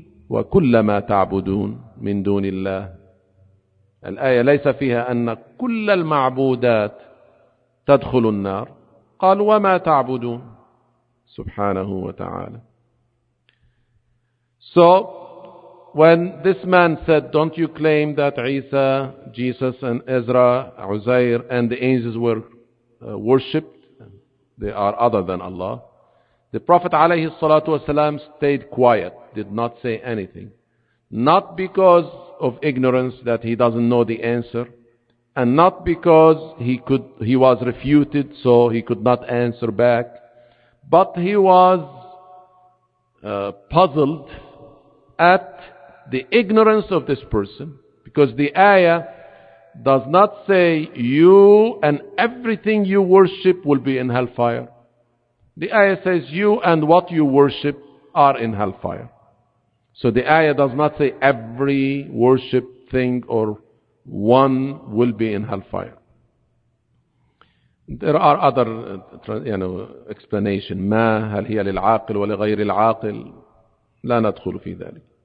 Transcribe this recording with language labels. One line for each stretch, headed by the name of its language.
Arabic: وكل ما تعبدون من دون الله الآية ليس فيها أن كل المعبودات تدخل النار قال وما تعبدون سبحانه وتعالى
English: So when this man said don't you claim that Isa, Jesus and Ezra, Uzair and the angels were worshipped they are other than Allah The Prophet
Arabic: عليه الصلاة والسلام
English: stayed quiet, did not say anything. Not because of ignorance that he doesn't know the answer, and not because he was refuted so he could not answer back, but he was puzzled at the ignorance of this person, because the ayah does not say you and everything you worship will be in hellfire. The ayah says you and what you worship are in hellfire. So the ayah does not say every worship thing or one will be in hellfire. There are other, you know, explanation.
Arabic: ما هل هي للعاقل ولغير العاقل؟ لا ندخل في ذلك.